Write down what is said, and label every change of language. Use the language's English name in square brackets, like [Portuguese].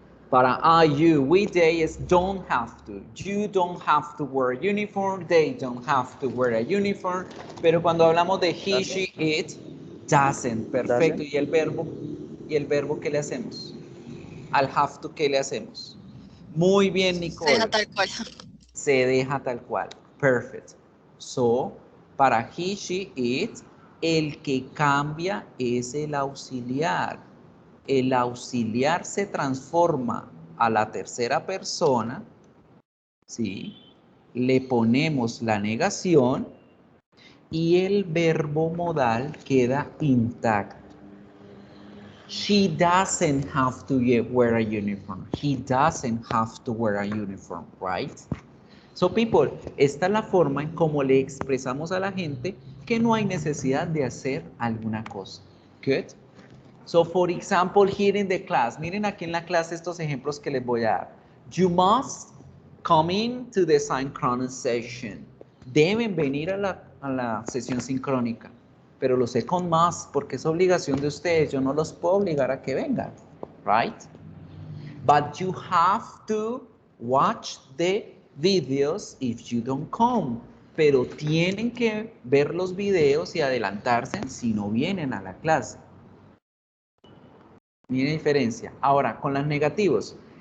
[English] Para I, you, we, they es don't have to. You don't have to wear a uniform. They don't have to wear a uniform. [Spanish] Pero cuando hablamos de he, [English] Doesn't. she, it, doesn't. Perfecto. Doesn't. [Spanish] ¿Y el verbo qué le hacemos? Al have to, ¿qué le hacemos? Muy bien, Nicole. Se deja tal cual. Se deja tal cual. Perfect. So, para he, she, it, el que cambia es el auxiliar. El auxiliar se transforma a la tercera persona, ¿sí? Le ponemos la negación y el verbo modal queda intacto. [English] She doesn't have to wear a uniform. He doesn't have to wear a uniform, right? So people, [Spanish] esta es la forma en cómo le expresamos a la gente que no hay necesidad de hacer alguna cosa. Good. [English] So for example, here in the class, [Spanish] miren aquí en la clase estos ejemplos que les voy a dar. [English] You must come in to the synchronous session. [Spanish] Deben venir a la sesión sincrónica. Pero lo sé con más porque es obligación de ustedes. Yo no los puedo obligar a que vengan. [English] Right? But you have to watch the videos if you don't come. [Spanish] Pero tienen que ver los videos y adelantarse si no vienen a la clase. Miren la diferencia. Ahora, con los negativos.